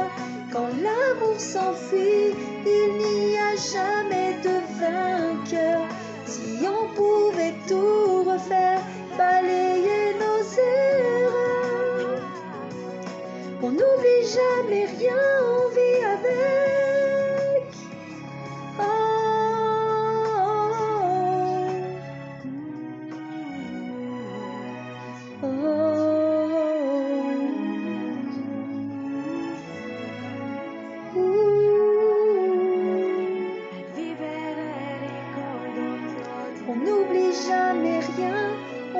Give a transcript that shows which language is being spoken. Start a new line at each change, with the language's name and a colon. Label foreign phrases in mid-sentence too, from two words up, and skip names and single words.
French: Quand l'amour s'enfuit, il n'y a jamais de vainqueur. Si on pouvait tout refaire, balayer nos erreurs. On n'oublie jamais rien, on vit avec. Oh, oh, oh,
Italian: Per vivere ricordo che ho di
French: on n'oublie jamais rien.